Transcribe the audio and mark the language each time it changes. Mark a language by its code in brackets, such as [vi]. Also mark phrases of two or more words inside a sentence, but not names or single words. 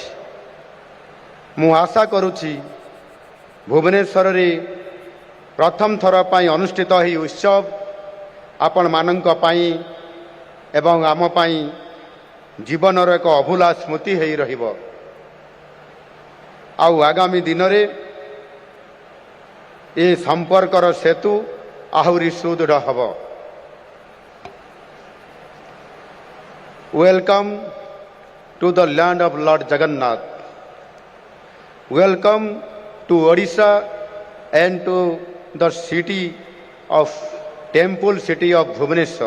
[or] ମୁଁ ଆଶା କରୁଛି ଭୁବନେଶ୍ୱର ରେ ପ୍ରଥମ ଥର ପାଇଁ ଅନୁଷ୍ଠିତ ହେଇ ଉତ୍ସବ ଆପଣ ମାନଙ୍କ ପାଇଁ ଏବଂ ଆମ ପାଇଁ ଜୀବନର ଏକ ଅଭୁଲା ସ୍ମୃତି ହେଇ ରହିବ। ଆଉ ଆଗାମୀ ଦିନ ରେ ଏ ସମ୍ପର୍କର ସେତୁ ଆହୁରି ସୁଦୃଢ଼ ହେବ। [en] Welcome to the land of Lord Jagannath. Welcome to Odisha and to the city of temple city of Bhubaneswar.